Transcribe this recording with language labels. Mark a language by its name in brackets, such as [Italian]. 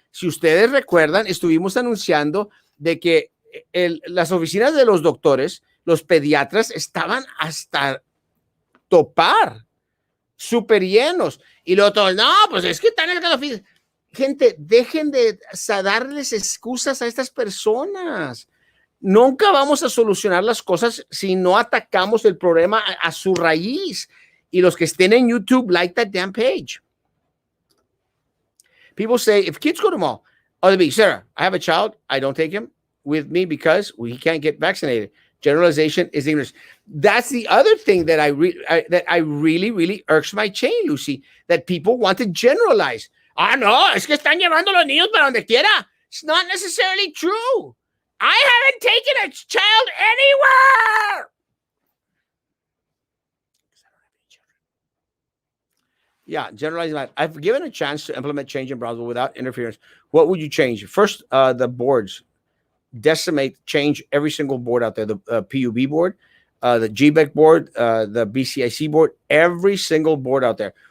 [Spanish] Si ustedes recuerdan, estuvimos anunciando de que las oficinas de los doctores, los pediatras, estaban hasta topar, súper llenos. Y luego todos, no, pues es que están en el oficina. Gente, dejen de darles excusas a estas personas. Nunca vamos a solucionar las cosas si no atacamos el problema a su raíz. Y los que estén en YouTube, [English] like that damn page. People say, if kids go to mall, oh, they'll be, Sarah, I have a child. I don't take him with me because he can't get vaccinated. Generalization is ignorance. That's the other thing that I really, really irks my chain, Lucy, that people want to generalize. [Spanish] Ah, no, es que están llevando los niños para donde quiera. [English] It's not necessarily true. I haven't taken a child anywhere. Yeah, generalizing that. I've given a chance to implement change in Brownsville without interference. What would you change? First, the boards. Decimate, change every single board out there. The PUB board, the GBEC board, the BCIC board, every single board out there.